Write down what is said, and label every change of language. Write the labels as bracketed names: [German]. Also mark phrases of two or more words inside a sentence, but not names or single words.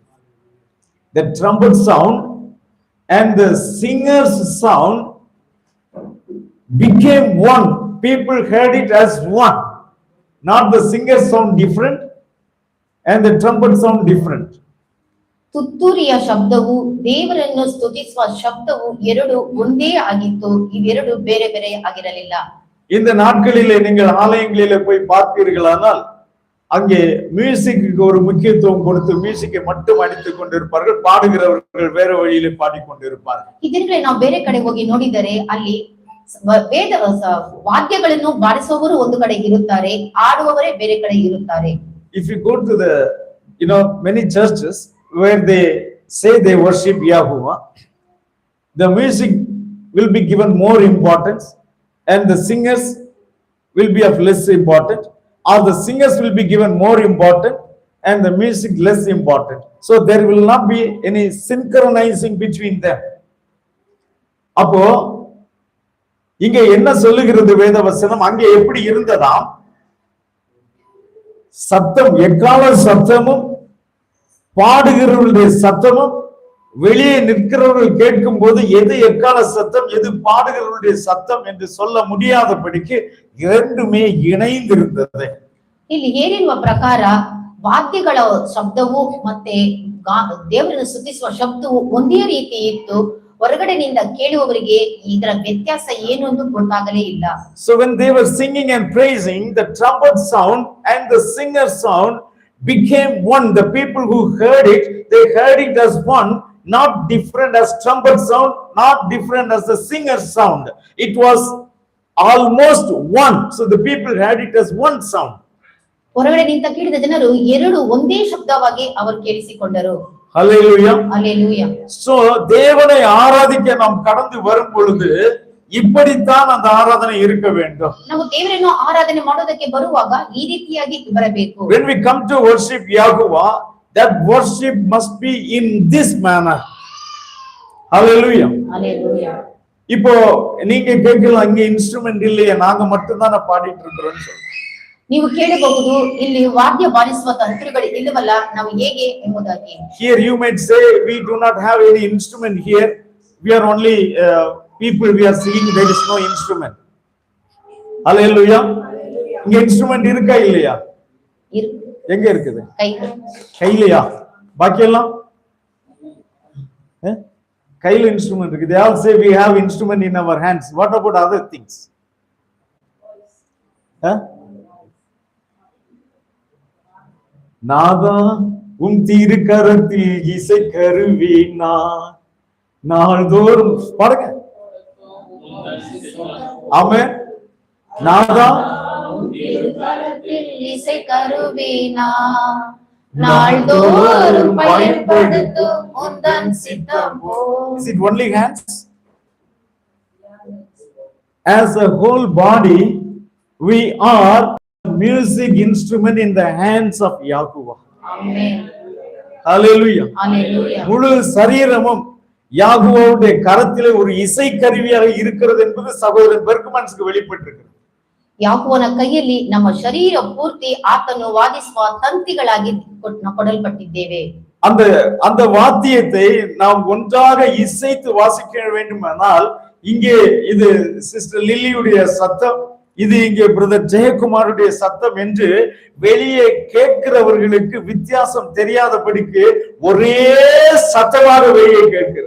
[English] The trumpet sound and the singer's sound became one. People heard it as one. Not the singers sound different and the trumpet sound different. [Kannada] ತುತ್ತೂರಿಯ ಶಬ್ದವು ದೇವರನ್ನು ಸ್ತುತಿಸುವ ಶಬ್ದವು ಎರಡು ಒಂದೇ ಆಗಿತ್ತು. ಇವೆರಡು ಬೇರೆ ಬೇರೆ ಆಗಿರಲಿಲ್ಲ. [Tamil] இந்த நாட்களிலே நீங்கள் ஆலயங்களிலே போய் பார்ப்பீர்களானால் அங்கே மியூசிக்கு ஒரு முக்கியத்துவம் கொடுத்து மியூசிக்கை மட்டும் அடித்துக் கொண்டிருப்பார்கள், பாடுகிறவர்கள் வேற வழியிலே பாடிக்கொண்டிருப்பார்கள். [Kannada] ಇದನ್ನೇ ನಾವು ಬೇರೆ ಕಡೆ ಹೋಗಿ ನೋಡಿದರೆ ಅಲ್ಲಿ ವೇದ ವಾದ್ಯಗಳನ್ನು ಬಾರಿಸುವವರು ಒಂದು ಕಡೆ ಇರುತ್ತಾರೆ, ಆಡುವವರೇ ಬೇರೆ ಕಡೆ ಇರುತ್ತಾರೆ. [English] If you go to the many churches where they say they worship Yahuwah, the music will be given more importance and the singers will be of less important, or the singers will be given more important and the music less important. So there will not be any synchronizing between them. [Tamil] அப்போ இங்க என்ன சொல்லுகிறது வேத வசனம்? அங்கே எப்படி இருந்ததாம்? சத்தம், எக்கால சத்தமும் பாடுகிறவர்களுடைய சத்தமும் வெளியே நிற்கிறவர்கள் கேட்கும் போது எது எக்கால சத்தம் எது பாடுகிறவர்களுடைய சத்தம் என்று சொல்ல முடியாதபடிக்கு இரண்டுமே இணைந்திருந்தது. [Kannada] ಇಲ್ಲಿ ಹೇಳಿರುವ ಪ್ರಕಾರ ವಾದ್ಯಗಳ ಶಬ್ದವು ಮತ್ತೆ ದೇವರನ್ನು ಸ್ತುತಿಸುವ ಶಬ್ದವು ಒಂದೇ ರೀತಿ ಇತ್ತು. ಹೊರಗಡೆನಿಂದ ಕೇಳುವವರಿಗೆ ಇದರ ವ್ಯತ್ಯಾಸ ಏನು ಎಂದು ಗೊತ್ತಾಗಲೇ ಇಲ್ಲ. [English] So when they were singing and praising, the trumpet sound and the singer sound became one. The people who heard it, they heard it as one, not different as trumpet sound, not different as the singer sound. It was almost one. So the people heard it as one sound. [Kannada] ಹೊರಗಡೆ ನಿಂತ ಕೇಳಿದ ಜನರು ಎರಡು ಒಂದೇ ಶಬ್ದವಾಗಿ ಅವರು ಕೇಳಿಸಿಕೊಂಡರು. [English] Hallelujah. Hallelujah. [Tamil] So தேவனை ஆராதிக்க நாம் கடந்து வரும் பொழுது இப்படித்தான் அந்த ஆராதனை இருக்க வேண்டும். [Kannada] ನಾವು ದೇವರನ್ನು ಆರಾಧನೆ ಮಾಡೋದಕ್ಕೆ ಬರುವಾಗ ಈ ರೀತಿಯಾಗಿ ಬರಬೇಕು. [English] When we come to worship Yahuwah, that worship must be in this manner. Hallelujah. Hallelujah. [Tamil] இப்போ நீங்க கேட்கலாம், இங்க இன்ஸ்ட்ருமெண்ட் இல்லையே, நாங்க மட்டும் தானே பாடிட்டு இருக்கிறோம்னு சொல்லுங்க. [Kannada] ನೀವು ಕೇಳಬಹುದು, ಇಲ್ಲಿ ವಾದ್ಯ ಬಾರಿಸುವ ತಂತ್ರಗಳು ಇಲ್ಲವಲ್ಲ, ನಾವು ಹೇಗೆ ಎಂಬುದಾಗಿ. [English] Here you might say we do not have any instrument here. We are only people, we are singing, there is no instrument. [Tamil] Hallelujah. இங்க இன்ஸ்ட்ருமெண்ட் இருக்கா இல்லையா? எங்க இருக்குது? கையிலையா? பாக்கி எல்லாம் கையில இன்ஸ்ட்ருமெண்ட் இருக்கு. [English] They all say we have instrument in our hands. What about other things? [Tamil] நாதா உம் திருக்கரத்தில் இசை கருவினா நாள்தோறும் பாருங்க. ஆமென். நாதா திருக்கரத்தில் இசை கருவினா நாள்தோறும் பயன்படுத்தும் உந்தன் சித்தமோ. [English] Is it only hands? As a whole body, we are music instrument in the hands of Yahuwah. Amen. Hallelujah. Hallelujah. [Tamil] முழு சரீரமும் யாகுவாவுடைய கரத்திலே ஒரு இசை கருவியாக இருக்கிறது என்பது சகோதரன் பெர்க்மன்ஸ்க்கு வெளிப்பட்டிருக்கிறது. [Kannada] ಯಾಕೋವನ ಕೈಯಲ್ಲಿ ನಮ್ಮ ಶರೀರ ಪೂರ್ತಿ ಆತನು ವಾದಿಸುವ ತಂತಿಗಳಾಗಿ ಕೊಡಲ್ಪಟ್ಟಿದ್ದೇವೆ. [Tamil] அந்த வாத்தியத்தை நாம் ஒன்றாக இசைத்து வாசிக்க வேண்டுமானால் இங்கே இது சிஸ்டர் லில்லியுடைய சத்தம், இது இங்கே பிரதர் ஜெயக்குமாருடைய சத்தம் என்று வெளியே கேட்கிறவர்களுக்கு வித்தியாசம் தெரியாதபடிக்கு ஒரே சத்தமாக வெளியே கேட்கிறது.